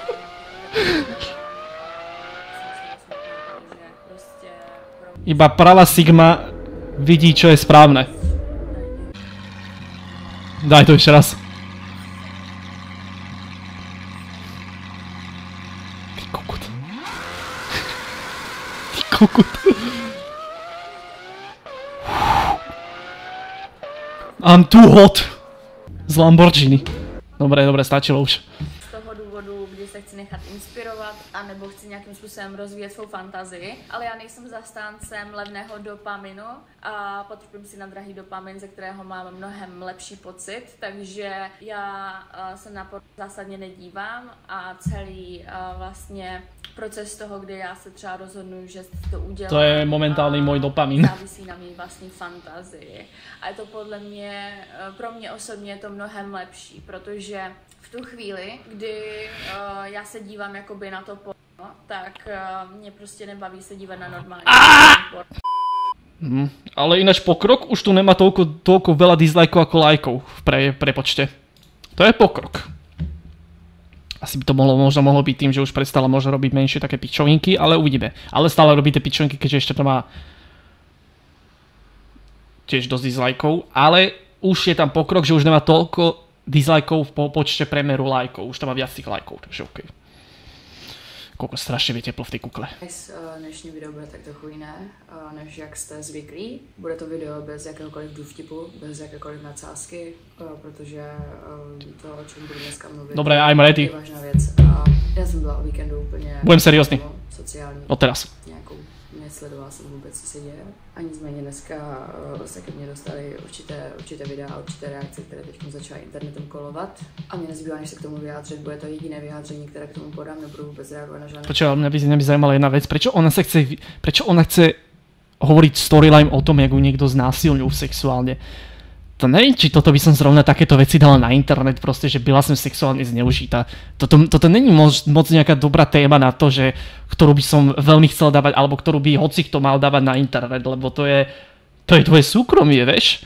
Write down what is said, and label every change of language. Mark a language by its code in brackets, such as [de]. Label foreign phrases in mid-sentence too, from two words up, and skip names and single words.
[sk] Iba pravá Sigma vidí, čo je správne. Daj to ešte raz. Ty kokot. Ty kokot. [en] I'm too hot. [sk] Z Lamborghini. Dobre, stačilo už. [cs] Z toho důvodu, kdy se chci nechat inspirovat, anebo chci nějakým způsobem rozvíjet svou fantazii, ale já nejsem zastáncem levného dopaminu a potrpím si na drahý dopamin, ze kterého mám mnohem lepší pocit, takže já se na porno zásadně nedívám a celý vlastně proces toho, kdy já se třeba rozhodnu, že to udělám. [sk] To je momentálny môj dopamin. [cs] Závisí na mý vlastní fantazii. A je to podle mě, pro mě osobně je to mnohem lepší, protože v tu chvíli, kdy já se dívám jakoby na to porno, tak mě prostě nebaví se dívat na normální porno. [sk] Ale ináč pokrok už tu nemá toľko veľa dislikeov ako lajkov v prepočte. To je pokrok. Asi by to možno byť tým, že už prestala možno robiť menšie také pičovinky, ale uvidíme. Ale stále robí tie pičovinky, keďže ešte to má tiež dosť dislikeov, ale už je tam pokrok, že už nemá toľko dislikeov v počte premeru lajkov. Už tam má viac tých lajkov, takže OK. Koľko strašne je teplo v tej kukle. [cs] Dnešní video bude tak trochu jiné, než jak jste zvyklí. Bude to video bez jakéhokoliv důvtipu, bez jakékoliv nadsázky, protože to, o čem budu dneska mluvit, [sk] dobre, [en] I'm ready. [cs] Je vážná věc. Já jsem byla o víkendu úplně... [sk] Budem seriózny. [cs] Sociální. [sk] Od teraz. [cs] Nějakou, nesledovala jsem vůbec, co se děje. A nicméně dneska se ke mně dostaly určité videa a určité reakce, které teď začaly internetem kolovat. A mě nezbývá, než se k tomu vyjádřit. Bude to jediné vyjádření, které k tomu podám, nebudu vůbec reagovat na žádné. [sk] Počkaj, mňa by zaujímala jedna vec. Prečo ona chce hovoriť storyline o tom, jak ju niekto znásilňujú sexuálne? To neviem, či toto by som zrovna takéto veci dala na internet, proste, že byla som sexuálne zneužitá. Toto není moc nejaká dobrá téma na to, že, ktorú by som veľmi chcel dávať, alebo ktorú by hocikto mal dávať na internet, lebo to je tvoje súkromie, vieš?